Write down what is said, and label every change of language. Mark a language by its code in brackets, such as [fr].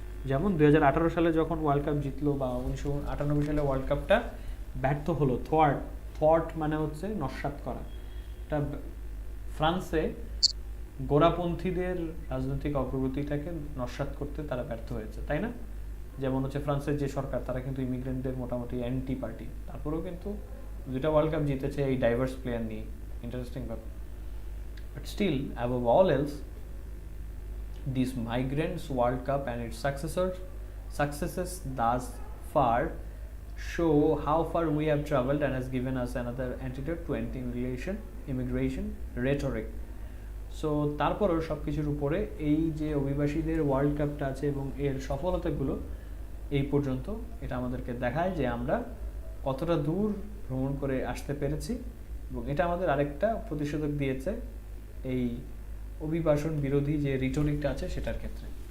[bn] যেমন 2018 সালে যখন ওয়ার্ল্ড কাপ জিতলো বা 1998 সালে ওয়ার্ল্ড কাপটা ব্যর্থ হলো, থট মানে হচ্ছে নস্যাৎ করা, এটা ফ্রান্সে গোড়াপন্থীদের রাজনৈতিক অগ্রগতিটাকে নস্যাৎ করতে তারা ব্যর্থ হয়েছে, তাই না? যেমন হচ্ছে ফ্রান্সের যে সরকার তারা কিন্তু ইমিগ্রেন্টদের মোটামুটি অ্যান্টি পার্টি, তারপরেও কিন্তু দুটা ওয়ার্ল্ড কাপ জিতেছে এই ডাইভার্স প্লেয়ার নিয়ে, ইন্টারেস্টিং ব্যাপার। [en] But still, above all else, this Migrants World Cup and its successes thus far show how far we have traveled and has given us another antidote to anti-immigration rhetoric. [bn] So তারপরেও সব কিছুর উপরে এই যে অভিবাসীদের world কাপটা আছে এবং এর সফলতাগুলো এই পর্যন্ত, এটা আমাদেরকে দেখায় যে আমরা কতটা দূর ভ্রমণ করে আসতে পেরেছি, এবং এটা আমাদের আরেকটা প্রতিষেধক দিয়েছে এই অভিবাসন বিরোধী যে রিটোরিকটা আছে সেটার ক্ষেত্রে।